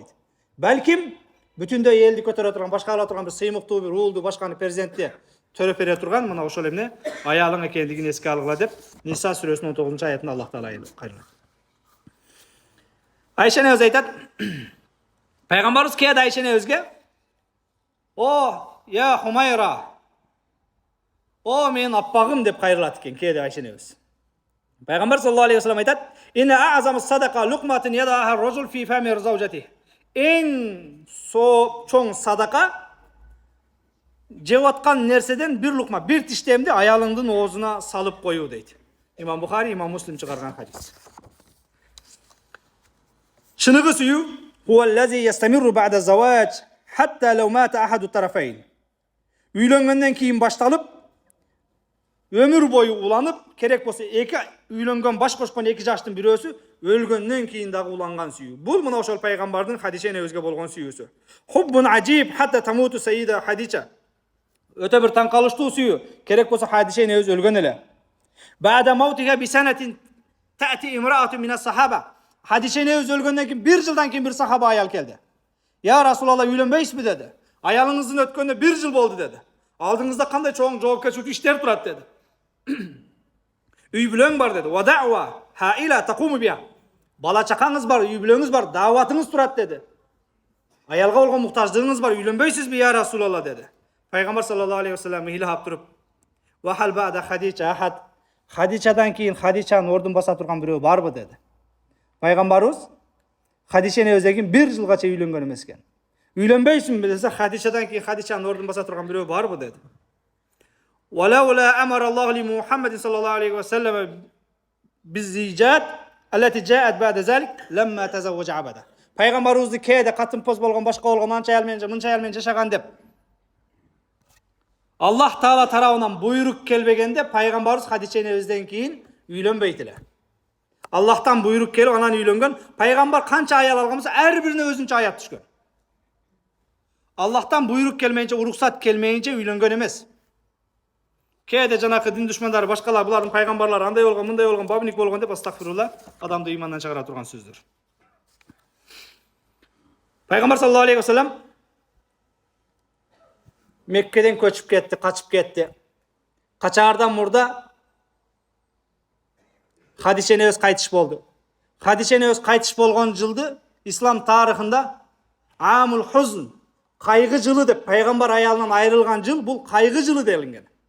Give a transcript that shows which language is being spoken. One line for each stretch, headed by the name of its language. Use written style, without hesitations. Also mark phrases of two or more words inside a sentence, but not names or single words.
Kyrgyz: Балким бүтүндөй элди көтөрө турган, башкара турган бир сыймыктуу бир уулду, башканы президентти төрөп бере турган мына ошол эмне аялың экендигин эске алгыла деп Ниса сүрөсүнүн 19-чу аятында Аллах Таала кайрылат. Айшене өз айтат. Пайгамбарыбыз кээде Айшене өзгө: "О,
Arabic: يا حميراء.
Kyrgyz: О, мен аппагым" деп кайрылат экен кээде Айшене өз.
Arabic: Пайгамбар صلى الله عليه وسلم айтат: "إن أعظم الصدقة لقمة يضعها الرجل في فم زوجته."
Kyrgyz: Эң чоң садака жеп аткан нерседен бир лукма, бир тиштемди аялыңдын оозуна салып коюу дейт. Имам Бухари, Имам Муслим чыгарган хадис. Чыныгы сүйүү
Arabic: هو الذي يستمر بعد الزواج حتى لو مات أحد الطرفين.
Kyrgyz: Үйлөнгөндөн кийин башталып, өмүр бою уланып, керек болсо эки үйлөнгөн баш кошкон эки жаштын бирөөсү өлгөндөн кийин дагы уланган сүйүү. Бул мына ошол пайгамбардын хадишене өзгө болгон сүйүүсү.
Arabic: حب عجيب حتى تموت السيدة خديجة.
Kyrgyz: Өтө бир таң калыштуу сүйүү. Керек болсо Хадишене өз өлгөн эле.
Arabic: بعد موتها بسنة تأتي امرأة من الصحابة.
Kyrgyz: Хадишене өз өлгөндөн кийин бир жылдан кийин бир сахаба аял келди.
Arabic: "يا رسول الله,
Kyrgyz: үйлөнбөйсүзбү?" деди. "Аялыңыздын өткөнүнө бир жыл болду" деди. "Алдыңызда кандай чоң жоопкерчиликтүү иштер турат" деди. "Үй бүлөң бар" деди.
Arabic: "ودعوة هائلة تقوم بها."
Kyrgyz: "Бала чакаңыз бар, үй бүлөңүз бар, дааватыңыз турат" деди. "Аялга болгон муктаждыгыңыз бар, үйлөнбөйсүзбү
Arabic: يا رسول الله"
Kyrgyz: деди.
Arabic: Пайгамбар صلى الله عليه وسلم
Kyrgyz: мыйлап туруп:
Arabic: "وهل بعد خديجة أحد?"
Kyrgyz: Хадичадан кийин Хадичанын ордун баса турган бирөө барбы деди. Пайгамбарыбыз Хадишене өзөгүн бир жылгача үйлөнгөн эмес экен. "Үйлөнбөйсүңбү?" десе, Хадичадан кийин Хадичанын ордун баса турган бирөө барбы деди.
Arabic: "ولولا أمر الله لمحمد صلى الله عليه وسلم بالزيجات التي جاءت بعد ذلك لما تزوج أبدا."
Kyrgyz: Пайгамбарыбызды кээде катын-поз болгон, башка болгон, анча аял менен, мынча аял менен жашаган деп Аллах Таала тарабынан буйрук келбегенде пайгамбарыбыз Хадичене өздөн кийин үйлөнбөйт эле. Аллахтан буйрук келип анан үйлөнгөн. Пайгамбар канча аял алган болсо, ар бирине өзүнчө аят түшкөн. Аллахтан буйрук келмейинче, уруксат келмейинче үйлөнгөн эмес. Кээде жанакы дин душмандары башкалар булардын пайгамбарлары андай болгон, мындай болгон, бабник болгон деп астагфирулла адамды ыймандан чыгара турган сөздөр. Пайгамбар
Arabic: صلى الله عليه وسلم
Kyrgyz: Меккеден көчүп кетти, качып кетти. Качаардан мурда Хадишене өз кайтыш болду. Хадишене өз кайтыш болгон жылды ислам тарыхында
Arabic: عام الحزن,
Kyrgyz: кайгы жылы деп пайгамбар аялынан айрылган жыл, бул кайгы жылы делинген.